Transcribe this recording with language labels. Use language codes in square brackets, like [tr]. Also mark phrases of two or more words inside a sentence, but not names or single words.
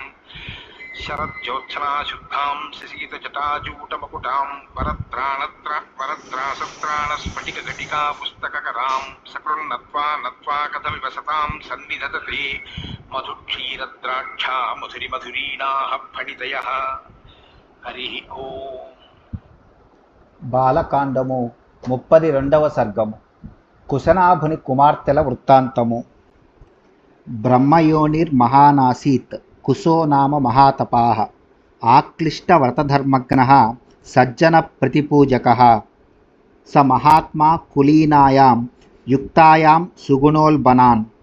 [sa] शरज्योत्सनाशुद्धां शिशीतजटाजूटमकुटां वरत्रासत्राणस्फटिकघटिका पुस्तककरां सकृन्नत्वा नत्वा कथमिव सतां सन्निधत्ते मधुक्षीरद्राक्षा मधुरिमधुरीणाः फणितयः। हरिः ओम्। [te] బాలకాండము 32వ సర్గము కుశనాభుని కుమార్తెల వృత్తాంతము. [sa] ब्रह्मयोनिर्महानासीत् कुशो नाम महातपाः आक्लिष्टव्रतधर्मग्नः सज्जन प्रतिपूजकः स महात्मा कुलीनायां युक्तायां सुगुणोल्बनान्